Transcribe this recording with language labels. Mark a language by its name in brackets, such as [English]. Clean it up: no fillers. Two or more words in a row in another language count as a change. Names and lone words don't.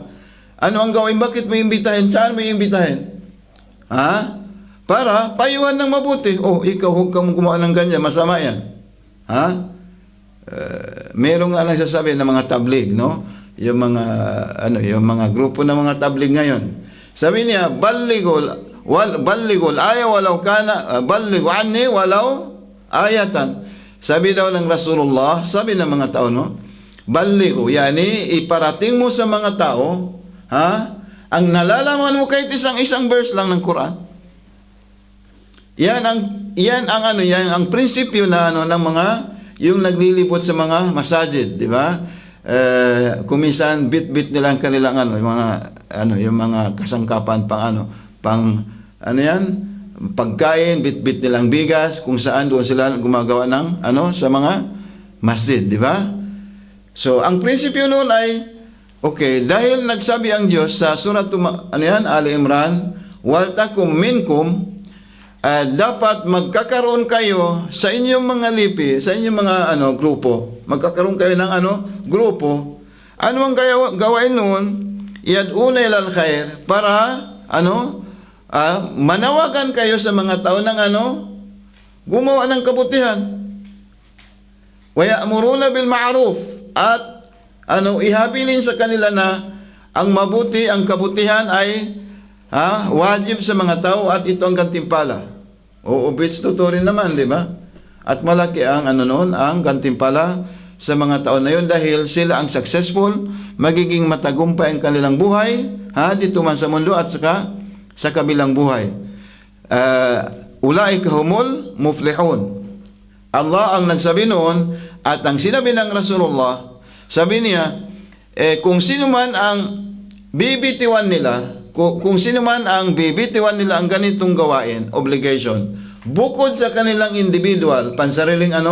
[Filipino] Ano ang gawin? Bakit mo iimbitahin? Saan mo iimbitahin? Para payuhan ng mabuti. Ikaw huwag kang gumawa ng ganyan, masama yan. Merong nga nagsasabi ng mga tablig, no? Yung mga grupo ng mga tablig ngayon. Sabi niya, [Arabic] بلغوا الآية ولو كان، بلغوا عني ولو آية. [Filipino] Sabi daw ng Rasulullah, sabi ng mga tao, no? [Arabic] بلغوا يعني [Filipino] iparating mo sa mga tao, ang nalalaman mo kahit isang verse lang ng Quran. yan ang ano, yan ang prinsipyo na ano ng mga yung naglilibot sa mga masajid, di ba? Kumisan bit-bit nila ang kanilang ano, yung mga kasangkapan pang ano yan, pagkain, bit-bit nilang bigas, kung saan doon sila gumagawa ng ano sa mga masjid, di ba? So, ang prinsipyo noon ay okay, dahil nagsabi ang Diyos sa surat Ali Imran, [Arabic] ولتكن منكم, [Filipino] dapat magkakaroon kayo sa inyong mga lipi, sa inyong mga grupo. Magkakaroon kayo ng grupo. Ano ang gawain noon? [Arabic] يدعون إلى الخير, [Filipino] para manawagan kayo sa mga tao ng gumawa ng kabutihan. [Arabic] ويأمرون بالمعروف, [Filipino] at ihabilin sa kanila na ang mabuti, ang kabutihan ay wajib sa mga tao at ito ang gantimpala. O bits tuturin naman, di ba? At malaki ang ang gantimpala sa mga tao na yun dahil sila ang successful, magiging matagumpay ang kanilang buhay, dito man sa mundo at saka sa kabilang buhay. [Arabic] أولئك هم المفلحون. [Filipino] Allah ang nagsabi noon, at ang sinabi ng Rasulullah, sabi niya, kung sino man ang bibitiwan nila, kung sino man ang bibitiwan nila ang ganitong gawain, obligation, bukod sa kanilang individual, pansariling